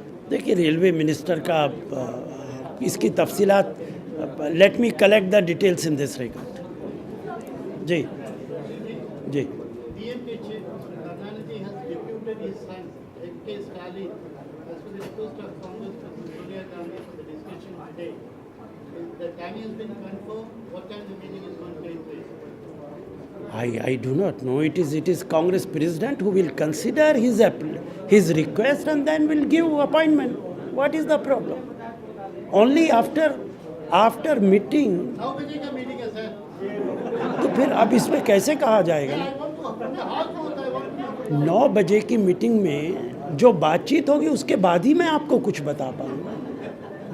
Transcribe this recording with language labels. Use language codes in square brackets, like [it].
[hi] देखिए railway minister का इसकी तफसीलात, [en] Let me collect the details in this regard. [hi] Ji ji [en] DMK chief Karnanidhi has deputed his son, M.K. Stalin, as per the request of Congress President Sonia Gandhi for the discussion today. The time has been confirmed. What time the meeting is going to take place? I do not know. It is Congress President who will consider his request and then will give appointment. What is the problem? Only after meeting. [hi] 9 बजे का meeting है sir. तो फिर अब इसमें कैसे कहा जाएगा? [en] I want to [hi] अपने हाथ में होता है, [en] I want to- [hi] 9 बजे की मीटिंग में जो बातचीत होगी उसके बाद ही मैं आपको कुछ बता पाऊंगा।